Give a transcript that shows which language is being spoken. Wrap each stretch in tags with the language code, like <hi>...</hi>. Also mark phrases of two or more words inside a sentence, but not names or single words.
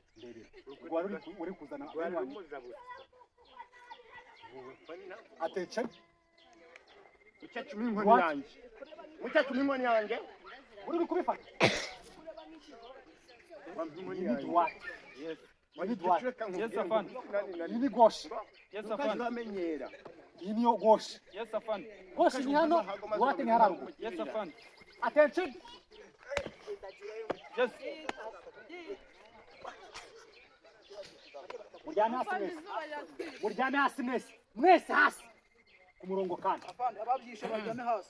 <rw>Uri kuzana wanyu. Attention. Mukecuru n'inkoni yanjye. Mukecuru n'inkoni yanjye. Uri kubifata. Ni droite. Yes. Ni droite. Yes afan. Ni gauche. Yes afan. Bamenyera. Ni gauche. Yes afan. Gauche ni hano, droite ni hararugo. Yes afan. Attention. Yes. Muryame hasi mwese. Mwese hasi. Ku murongo kandi. afan ababyishe bajyame hasi</rw>